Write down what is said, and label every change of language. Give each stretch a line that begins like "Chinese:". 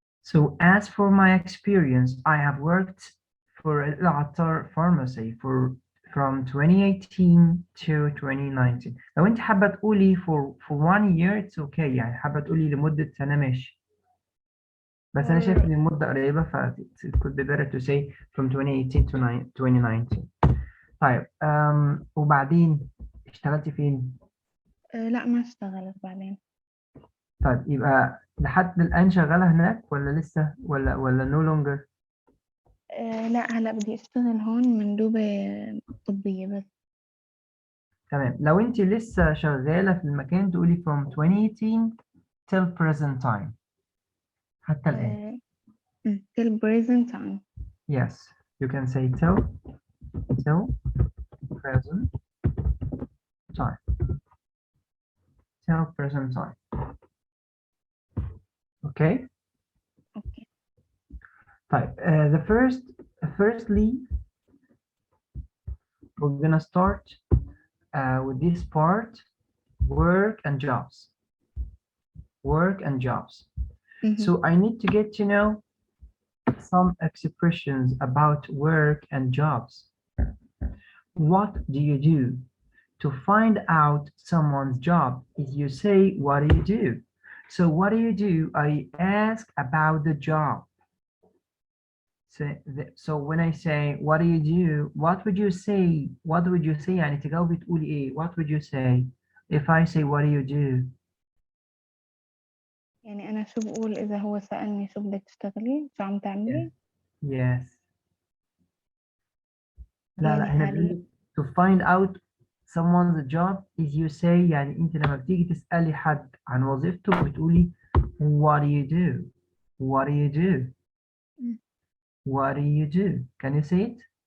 English: So as for my experience, I have worked for العطار pharmacy from 2018 to 2019.
Arabic: لو انت حابة تقولي
English: for 1 year it's okay،
Arabic: يعني حابة تقولي لمدة سنة ماشي. بس أنا شايف إن المدة قريبة ف
English: it could be better to say from 2018 to 2019.
Arabic: طيب وبعدين اشتغلتي فين؟ لا ما اشتغلت بعدين. طيب يبقى لحد الآن شغالة هناك ولا لسه ولا
English: no longer؟
Arabic: لا هلا بدي اشتغل هون مندوبة طبية بس. تمام. لو انت لسه شغالة في المكان تقولي
English: from 2018 till present time،
Arabic: حتى الآن.
English: till present time. Yes, you can say till present time. Till present time. Okay. Okay. طيب firstly we're gonna start with this part, work and jobs. Work and jobs. So I need to get to know some expressions about work and jobs. What do you do? To find out someone's job is you say, what do you do? So what do you do? I ask about the job. So when I say, what do you do? What would you say? What would you say?
Arabic: يعني تجاوبي تقولي إيه?
English: What would you say if I say, what do you do?
Arabic: يعني أنا شو بقول إذا هو سألني شو بدك تشتغلي؟ شو عم تعملي؟
English: Yes.
Arabic: لا يعني هنا حاليا. بيقول
English: to find out someone's job is you say،
Arabic: يعني انت لما بتيجي تسألي حد عن وظيفته بتقولي
English: what do you do? What do you do? What do you do? Can you say it?